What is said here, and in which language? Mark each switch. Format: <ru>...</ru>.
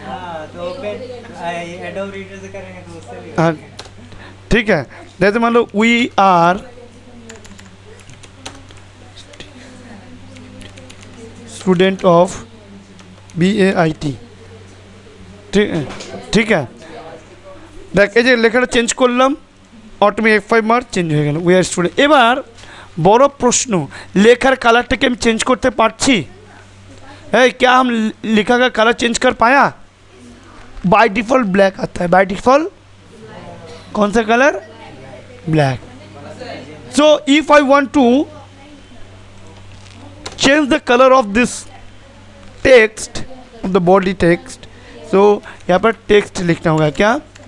<hi>हाँ तो adobe reader से करेंगे तो उससे भी। हाँ ठीक है। जैसे मान लो</hi> <en>we are student of BAIT,</en> <hi>ঠিক है।</hi> <bn>দেখ এই যে লেখাটা চেঞ্জ করলাম, অটোমেটিক F5 মার চেঞ্জ হয়ে গেল,</bn> <en>We are student.</en> <bn>এবার বড় প্রশ্ন, লেখার কালারটাকে আমি চেঞ্জ করতে পারছি?</bn> <hi>है क्या हम लिखा का कलर चेंज कर पाया? बाय डिफ़ॉल्ट ब्लैक आता है, बाय डिफ़ॉल्ट कौन सा colour?</hi> <en>Black. So if I want to change the color of this text, of the body text, so</en> <hi>यहाँ पर text लिखना होगा, क्या?</hi>